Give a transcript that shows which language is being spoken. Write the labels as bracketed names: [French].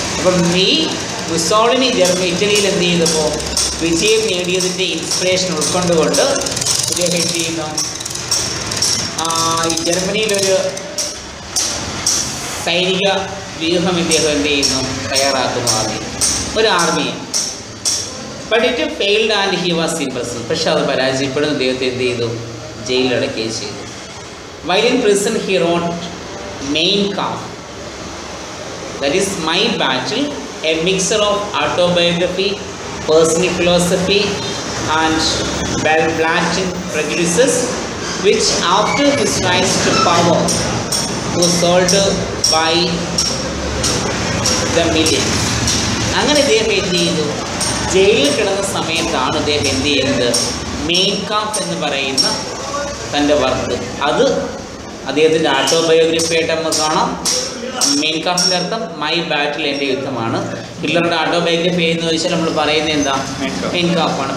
[Malayalam] അപ്പം ഈ മുസോളിനി ഇറ്റലിയിൽ എന്ത് ചെയ്തപ്പോൾ വിജയം നേടിയതിൻ്റെ ഇൻസ്പിറേഷൻ ഉൾക്കൊണ്ടുകൊണ്ട് ഇദ്ദേഹം എന്ത് ചെയ്യുന്നു, ഈ ജർമ്മനിയിലൊരു സൈനിക വ്യൂഹം ഇദ്ദേഹം എന്ത് ചെയ്യുന്നു, തയ്യാറാക്കുന്നു. ആദ്യം ഒരു ആർമിയെ. [English] But it failed and he was impressed. [Malayalam] പക്ഷെ അത് പരാജയപ്പെടുന്ന ഇദ്ദേഹത്തെ എന്ത് ചെയ്തു, ജയിലിലടക്കുകയും ചെയ്തു. [English] While in prison he wrote Mein Kampf, that is my battle, a mixture of autobiography, personal philosophy and blatant prejudices, which after his rise to power was sold by the millions. [Malayalam] അങ്ങനെ ഇദ്ദേഹം എന്ത് ചെയ്തു, ജയിലിൽ കിടന്ന സമയത്താണ് ഇദ്ദേഹം എന്ത് ചെയ്യുന്നത്, മെയിൻ കാംപ് എന്ന് പറയുന്ന തൻ്റെ വർക്ക്, അത് അദ്ദേഹത്തിൻ്റെ ഓട്ടോബയോഗ്രഫി ആയിട്ട് നമുക്ക് കാണാം. മെയിൻ കാഫിൻ്റെ അർത്ഥം മൈ ബാറ്റിൽ എൻ്റെ യുദ്ധമാണ്. ഹിറ്റ്ലറുടെ ഓട്ടോബയോഗ്രഫി എന്ന് വെച്ചാൽ നമ്മൾ പറയുന്നത് എന്താ, മെയിൻ കാഫാണ്.